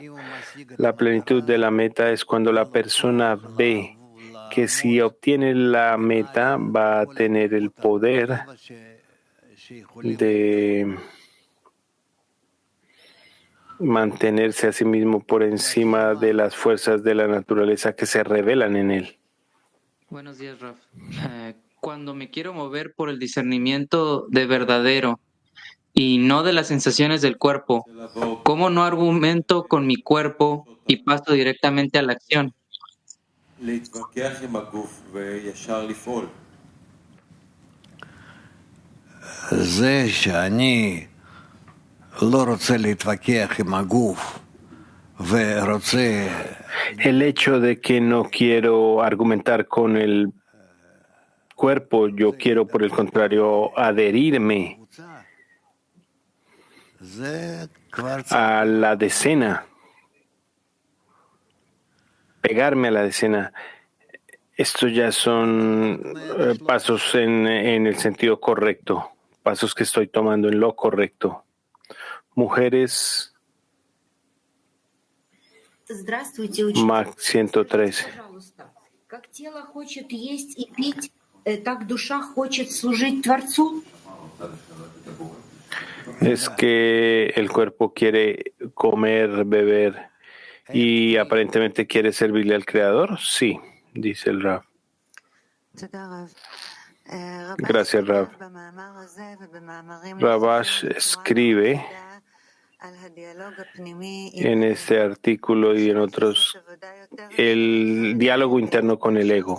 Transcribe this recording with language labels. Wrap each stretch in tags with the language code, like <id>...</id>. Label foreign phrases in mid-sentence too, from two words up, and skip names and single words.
<es>La plenitud de la meta es cuando la persona ve que si obtiene la meta va a tener el poder de mantenerse a sí mismo por encima de las fuerzas de la naturaleza que se revelan en él. Buenos días, Raf. Cuando me quiero mover por el discernimiento de verdadero y no de las sensaciones del cuerpo, ¿cómo no argumento con mi cuerpo y paso directamente a la acción?</es> <he>זה שאני לא רוצה להתווכח עם הגוף ורוצה</he> <es>El hecho de que no quiero argumentar con el cuerpo, yo quiero, por el contrario, adherirme</es> <he>זה כבר</he> <es>a la decena, pegarme a la decena. Estos ya son pasos en el sentido correcto, pasos que estoy tomando en lo correcto. Mujeres,</es> <ru>Здравствуйте, учитель. Mac 113. Пожалуйста, как тело хочет есть и пить, так душа хочет служить Творцу?</ru> <es>Es que el cuerpo quiere comer, beber y aparentemente quiere servirle al Creador. Sí, dice el Rav. Gracias, Rav. Ravash escribe en este artículo y en otros el diálogo interno con el ego.</es>